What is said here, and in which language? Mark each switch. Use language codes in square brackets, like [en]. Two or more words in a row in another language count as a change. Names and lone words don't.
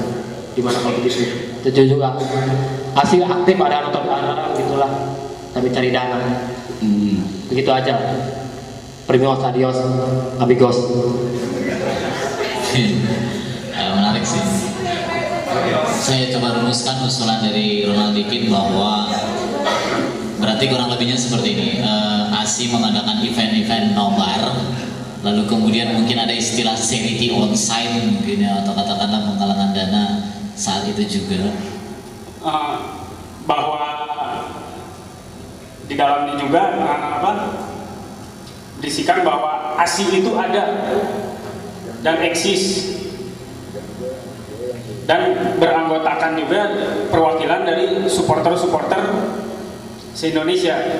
[id] Gimana kalau begitu? Itu juga asing aktif ada nonton bareng gitulah, tapi cari dana. Begitu aja. [es] Primos, adios, amigos. [id] Menarik sih. Saya coba rumuskan usulan dari Ronald Dikit bahwa berarti kurang lebihnya seperti ini. ASI mengadakan event-event nobar, lalu kemudian mungkin ada istilah [en] charity on site [id] mungkin ya, atau katakanlah penggalangan dana saat itu juga. Bahwa di dalamnya juga disikan bahwa ASI itu ada dan eksis dan beranggotakan juga perwakilan dari supporter-supporter se-Indonesia.